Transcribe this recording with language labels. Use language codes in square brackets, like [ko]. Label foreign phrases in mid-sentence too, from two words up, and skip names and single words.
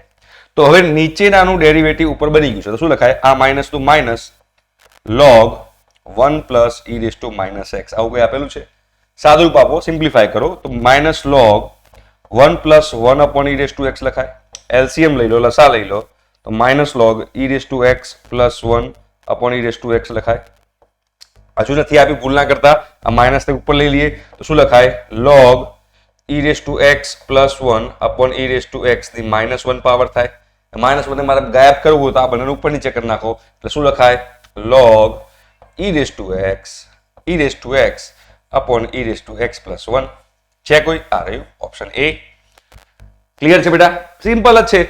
[gu] તો હવે નીચેનાનું ડેરિવેટિવ ઉપર બની ગયું છે, તો શું લખાય? આ માઇનસ નું માઇનસ log 1 + e⁻x. આવું કઈ આપેલું છે? સાદું રૂપ આપો, સિમ્પ્લિફાય કરો તો -log 1 + 1/e⁻x લખાય. એલસીએમ લઈ લો, લસા લઈ લો, તો -log e⁻x + 1/e⁻x લખાય. હજુ નથી આપી, ભૂલ ના કરતા. આ માઇનસ ને ઉપર લઈ લઈએ તો શું લખાય? log e⁻x + 1/e⁻x ની -1 પાવર થાય. -1 મારે ગાયબ કરવું હોય તો આ બંને ઉપર નીચે કરી નાખો એટલે શું લખાય? log e⁻x + 1. છે કોઈ? આ રહ્યું ઓપ્શન A. ક્લિયર છે બેટા? સિમ્પલ જ છે.